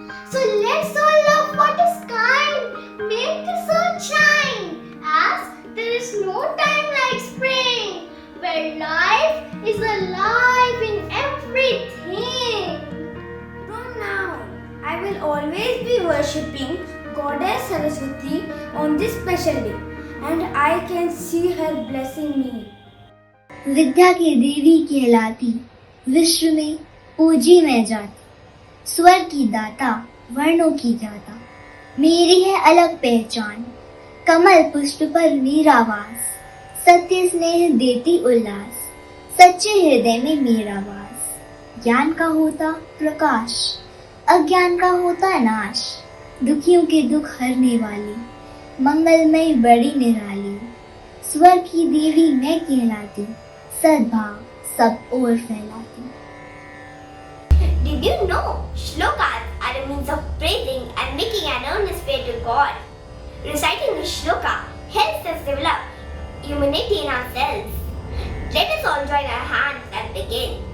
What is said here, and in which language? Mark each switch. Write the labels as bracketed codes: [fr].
[en] So let's all love what is kind, make the sun shine, as there is no time like spring, where life is alive in everything. From now, I will always be worshipping Goddess Saraswati on this special day, and I can see her blessing me. [hi] विद्या की देवी कहलाती, विश्व में पूजी मैं जाती, स्वर की दाता, वर्णों की ज्ञाता, मेरी है अलग पहचान, कमल पुष्प पर मेरा वास, सत्य स्नेह देती उल्लास, सच्चे हृदय में मेरा वास। ज्ञान का होता प्रकाश, अज्ञान का होता नाश, दुखियों के दुख हरने वाली, मंगलमय बड़ी निराली, स्वर की देवी मैं कहलाती, सद्भाव सब ओर फैलाती। [en] Did you know shlokas are a means of praising and making an earnest prayer to God? Reciting a shloka helps us develop humanity in ourselves. Let us all join our hands and begin.